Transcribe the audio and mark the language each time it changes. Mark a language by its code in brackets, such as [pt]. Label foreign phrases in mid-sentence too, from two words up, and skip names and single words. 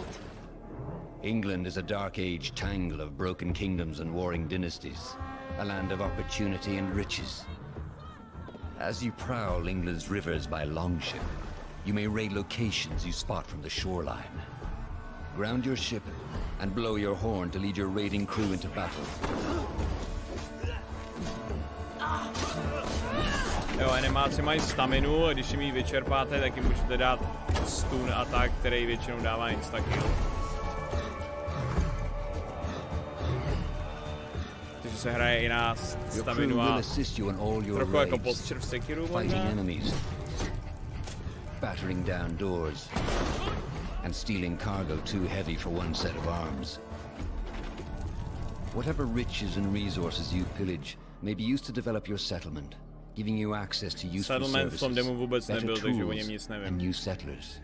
[en] England is a dark age tangle of broken kingdoms and warring dynasties, a land of opportunity and riches. As you prowl England's rivers by longship, you may raid locations you spot from the shoreline. Ground your ship and blow your horn to lead your raiding crew into battle. [cs] Jo, animáci mají staminu a když jim ji vyčerpáte, tak jim můžete dát [en] stun attack, [cs] který většinou dává instakill. Takže se hraje i na staminu a trochu jako posture v Sekiru možná. [en] Battering down doors and stealing cargo too heavy for one set of arms. Whatever riches and resources you pillage may be used to develop your settlement, giving you access to useful services, better tools, and new settlers.